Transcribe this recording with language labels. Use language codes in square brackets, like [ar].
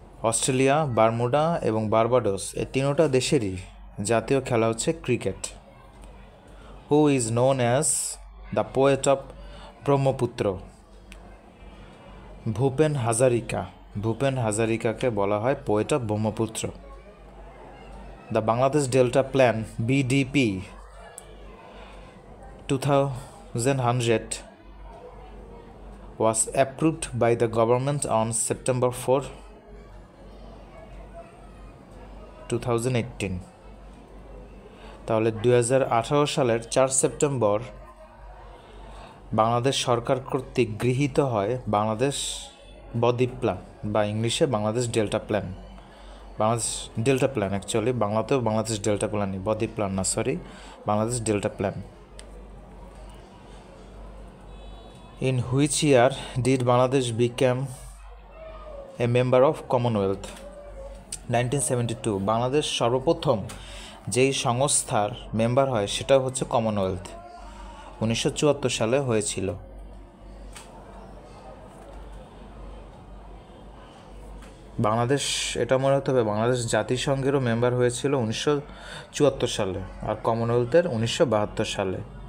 [bn] Australia, Bermuda এবং Barbados, এই তিনোটা দেশেরই জাতীয় খেলা হচ্ছে cricket. [en] Who is known as the poet of Brahmaputra? [bn] Bhupen Hazarika. Bhupen হাজারিকাকে বলা হয় poet of Brahmaputra. [en] The Bangladesh delta plan BDP 2100 was approved by the government on September 4, 2018. [bn] তাহলে 2018 সালের 4 সেপ্টেম্বর বাংলাদেশ সরকার কর্তৃক গৃহীত হয় বাংলাদেশ বদ্বীপ প্ল্যান, বা ইংলিশে Bangladesh delta plan. Bangladesh delta plan, actually বাংলাতেও বাংলাদেশ ডেল্টা প্ল্যানই, বদ্বীপ প্ল্যান না, sorry, Bangladesh delta plan. [en] In which year did Bangladesh become a member of Commonwealth? [bn] 1972 Bangladesh সর্বপ্রথম যেই সংস্থার মেম্বার হয় সেটা হচ্ছে কমনওয়েলথ, 1974 সালে হয়েছিল। বাংলাদেশ, এটা মনে হতে হবে, বাংলাদেশ জাতিসংঘেরও মেম্বার হয়েছিল 1974 সালে আর কমনওয়েলথের 1972 সালে।